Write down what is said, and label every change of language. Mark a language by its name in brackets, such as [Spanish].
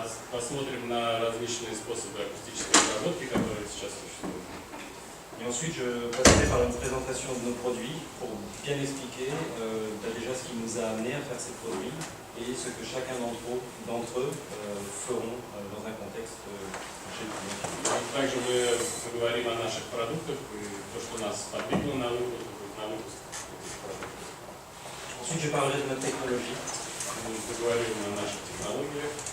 [Russian] Посмотрим на различные способы акустической обработки, которые сейчас существуют. [French] Et ensuite, je passerai par une présentation de nos produits pour bien expliquer déjà ce qui nous a amené à faire ces produits et ce que chacun d'entre eux feront dans un contexte chez le client. [Russian] Также мы поговорим о наших продуктах и то, что нас подвигло на выпуск этих продуктов. [French] Ensuite, je parlerai de notre technologie, [Russian] Мы поговорим о наших технологиях,